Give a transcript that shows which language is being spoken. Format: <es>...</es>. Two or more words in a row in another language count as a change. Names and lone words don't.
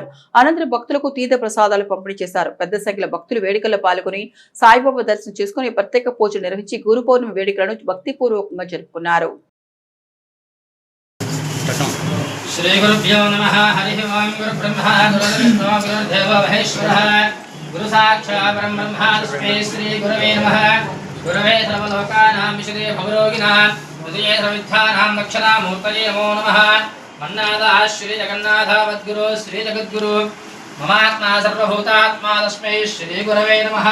<te>అనంతరం భక్తులకు తీర్థ ప్రసాదాలు పంపిణీ చేశారు. పెద్ద సంఖ్యలో భక్తులు వేడుకల్లో పాల్గొని సాయిబాబా దర్శనం చేసుకుని ప్రత్యేక పూజలు నిర్వహించి గురు పౌర్ణమి వేడుకలను భక్తిపూర్వకంగా జరుపుకున్నారు.</te> <sa>శ్రీ గురుభ్యో నమః. హరి ఓం. గురు బ్రహ్మ గురు విష్ణు గురు దేవో మహేశ్వరః. गुरु साक्षात् ब्रह्मा तस्मै श्री गुरवे नमः। गुरवे सर्वलोकानां विशदे भवरोगिणां हृदये सर्वविद्यानां दक्षिणामूर्तये नमो नमः। मन्नाथः श्री जगन्नाथ वद्गुरु श्री जगद्गुरु ममात्मा सर्वभूतात्मा तस्मै श्री गुरवे नमः।</sa>